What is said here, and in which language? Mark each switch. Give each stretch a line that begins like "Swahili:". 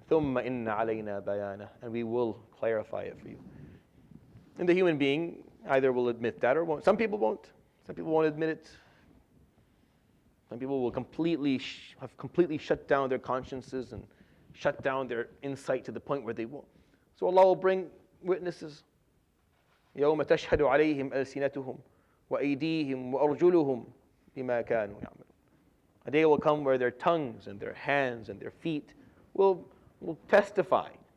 Arabic: ثم إن علينا بيانه,
English: and we will clarify it for you. And the human being either will admit that or won't. Some people won't. Some people won't admit it. Some people will have completely shut down their consciences and shut down their insight to the point where they won't. So Allah will bring witnesses.
Arabic: يوم تشهد عليهم ألسنتهم وأيديهم وأرجلهم بما كانوا يعملون.
English: A day will come where their tongues and their hands and their feet will testify.